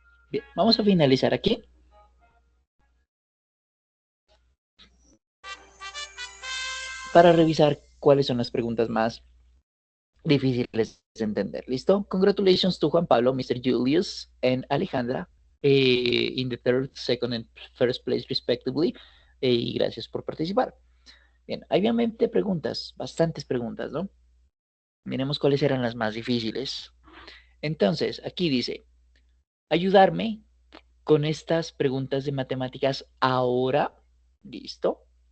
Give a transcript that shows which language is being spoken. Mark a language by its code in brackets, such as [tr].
[es] Bien, vamos a finalizar aquí. Para revisar cuáles son las preguntas más difíciles de entender. ¿Listo? [en] Congratulations to Juan Pablo, Mr. Julius, and Alejandra in the third, second, and first place, respectively. [es] Y gracias por participar. Bien, hay obviamente preguntas, bastantes preguntas, ¿no? Miremos cuáles eran las más difíciles. Entonces, aquí dice, ayudarme con estas preguntas de matemáticas ahora. ¿Listo?